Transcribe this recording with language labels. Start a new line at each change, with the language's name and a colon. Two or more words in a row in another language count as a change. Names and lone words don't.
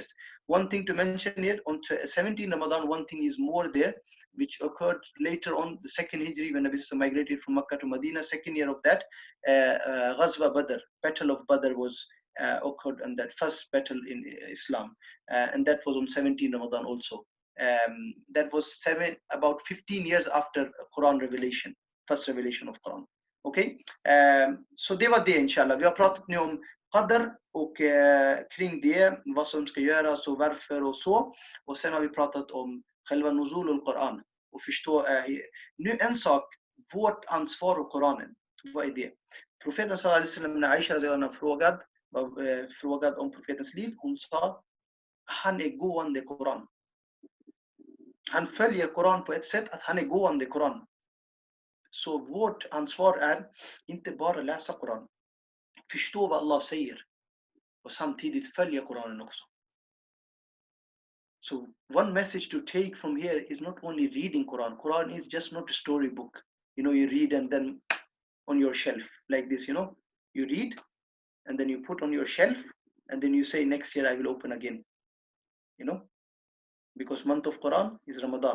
English: One thing to mention here, on 17 Ramadan, one thing is more there, which occurred later on, the second Hijri, when Nabi migrated from Makkah to Medina, second year of that, Ghazwa Badr, Battle of Badr was occurred, and that first battle in Islam, and that was on 17 Ramadan also. That was about 15 years after Quran revelation, first revelation of Quran.
Swedish: Okej, så det var det inshallah. Vi har pratat nu om Qadr och kring det, vad som ska göras och varför och så. Och sen har vi pratat om själva Nuzul-ul-Quran och förstå nu en sak, vårt ansvar och Koranen. Vad är det? Profeten
Arabic: صلى الله عليه وسلم,
Swedish: när Aisha redan frågad om profetens liv, hon sa han är gående Koran. Han följer Koran på ett sätt att han är gående Koran. Så vårt ansvar är inte bara läsa Koran, förstå vad Allah säger och samtidigt följa Koranen också.
English: So one message to take from here is not only reading Quran. Quran is just not a storybook. You know, you read and then on your shelf like this, you know, you read and then you put on your shelf and then you say next year I will open again, you know, because month of Quran is Ramadan.